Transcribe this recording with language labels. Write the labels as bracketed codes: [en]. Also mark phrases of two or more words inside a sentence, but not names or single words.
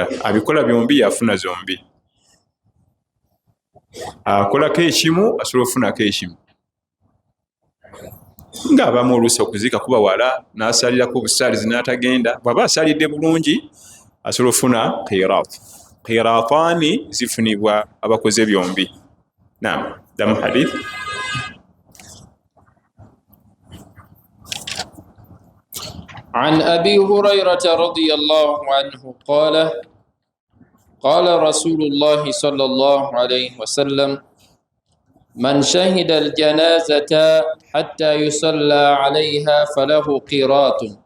[lg] Abikola byombi yafuna zombi. Akolako ekimu asobola okufunako ekimu. Ng'abamu oluusi okuziika kuba wala n'asaalirako obusaalizi n'atagenda, bw'aba asaalidde bulungi asobola okufuna qiraat. Qiraataani zifunibwa abakoze byombi. Naam, damu hadith. [ar] عن أبي هريرة رضي الله عنه قال قال رسول الله صلى الله عليه وسلم من شهد الجنازة حتى يصلى عليها فله قيراط